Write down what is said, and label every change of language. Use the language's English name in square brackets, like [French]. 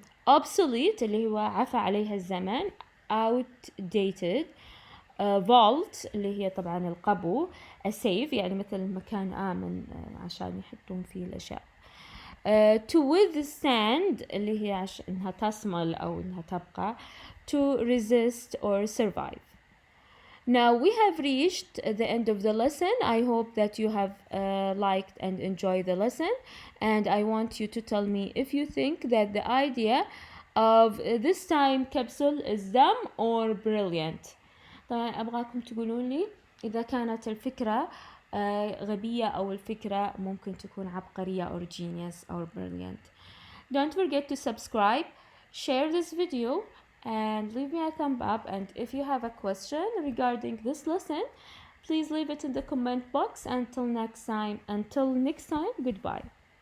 [Arabic] Obsolete اللي هو عفى عليها الزمن outdated. vault اللي هي طبعا القبو. [English] a safe [Arabic] يعني مثل مكان آمن عشان يحطون فيه الأشياء. to withstand اللي هي إنها تصمل أو إنها تبقى. [English] to resist or survive. Now we have reached the end of the lesson. I hope that you have liked and enjoyed the lesson, and I want you to tell me if you think that the idea of this time capsule is dumb or brilliant. [Arabic] طبعا أبغاكم تقولون لي إذا كانت الفكرة غبية أو الفكرة ممكن تكون عبقرية [English] or genius or brilliant. Don't forget to subscribe, share this video, and leave me a thumb up. And if you have a question regarding this lesson, please leave it in the comment box. Until next time, goodbye.